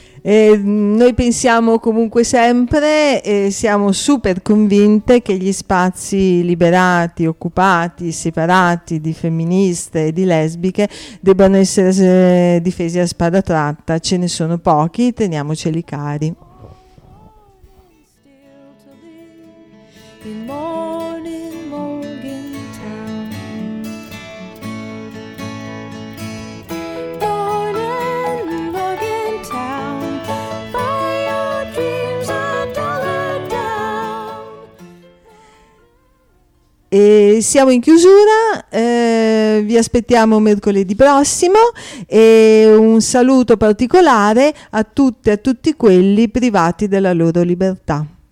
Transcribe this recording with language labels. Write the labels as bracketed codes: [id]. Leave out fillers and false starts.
[it] Noi pensiamo comunque sempre e siamo super convinte che gli spazi liberati, occupati, separati di femministe e di lesbiche debbano essere difesi a spada tratta. Ce ne sono pochi, teniamoceli cari. [en] In morning, morning town, morning, morning town, buy your dreams a dollar down. [it] E siamo in chiusura, vi aspettiamo mercoledì prossimo e un saluto particolare a tutte e a tutti quelli privati della loro libertà.